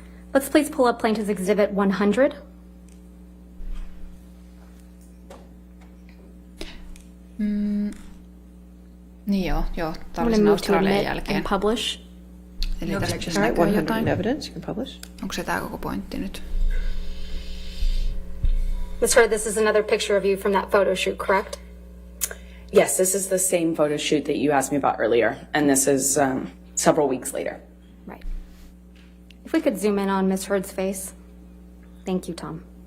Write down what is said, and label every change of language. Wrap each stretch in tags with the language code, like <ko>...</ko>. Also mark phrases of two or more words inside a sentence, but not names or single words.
<en>Let's please pull up Plaintiff's Exhibit 100.</en> <fi>Niin joo,</fi> <en>I'm going to</en> <fi>tarvitsen</fi> <en>move to</en> <fi>Australian</fi> <en>admit</en> <fi>jälkeen.</fi> <en>and publish.</en> <fi>Eli tästä</fi> <en>All right,</en> <fi>näkyy</fi> <en>100</en> <fi>jotain.</fi> <en>in evidence, you can publish.</en> <fi>Onko se tää koko pointti nyt?</fi> <en>Ms. Heard, this is another picture of you from that photo shoot, correct? Yes, this is the same photo shoot that you asked me about earlier, and this is several weeks later. Right. If we could zoom in on Ms. Heard's face. Thank you, Tom.</en>